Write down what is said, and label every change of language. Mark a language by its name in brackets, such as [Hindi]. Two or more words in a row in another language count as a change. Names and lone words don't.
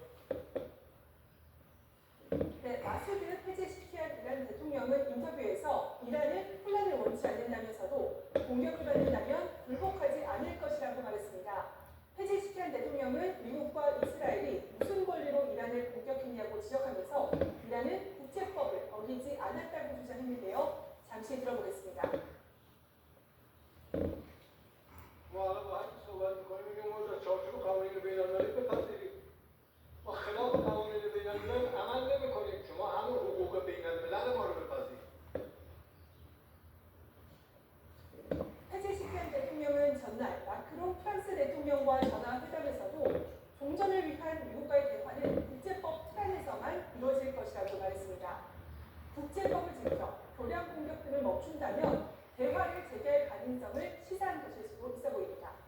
[Korean] 네, 마수드 페제시키안 이란 대통령은 인터뷰에서 이란은 혼란을 원치 않는다면서도 공격을 받는다면 굴복하지 않을 것이라고 말했습니다. 페제시키안 대통령은 미국과 이스라엘이 무슨 권리로 이란을 공격했냐고 지적하면서 이란은 국제법을 어기지 않았다고 주장했는데요. 잠시 들어보겠습니다. [Persian] معلم وقتی صحبت میکنیم میگیم ما در چارچوب قوانین بین‌المللی بپذیریم. ما خلاف قوانین بین‌الملل عمل نمی‌کنیم. شما همون حقوق بین‌الملل ما رو بپذیرید. [Korean] 페제시키안 대통령은 전날 마크롱 프랑스 대통령과 전화 회담에서도 종전을 위한 미국과의 대화는 국제법 틀 안에서만 이루어질 것이라고 말했습니다. 국제법을 지켜 교량 공격 등을 멈춘다면 대화를 재개할 가능성을 시사한 것일 수도 있어 보입니다.